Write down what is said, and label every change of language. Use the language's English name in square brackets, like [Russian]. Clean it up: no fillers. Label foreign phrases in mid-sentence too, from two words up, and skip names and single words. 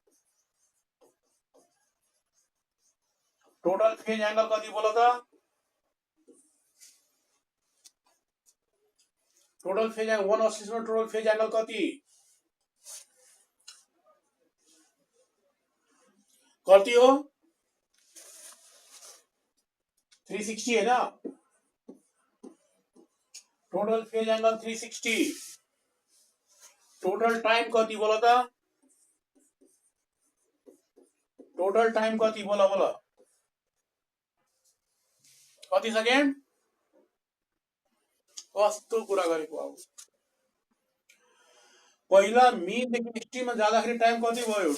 [English] total phase angle [Nepali] कति बोल त? [English] total phase angle one oscillation total phase angle कति? [Nepali] कति हो? [Hindi] 360 है ना? [English] total phase angle 360। total time [Nepali] कति बोल त? [English] total time [Nepali] कति बोल बोल? कति सेकेन्ड? कस्तो कुरा गरेको अब? पहिला मीन देखि एक्सट्रीममा जाँदाखेरि टाइम कति भयो?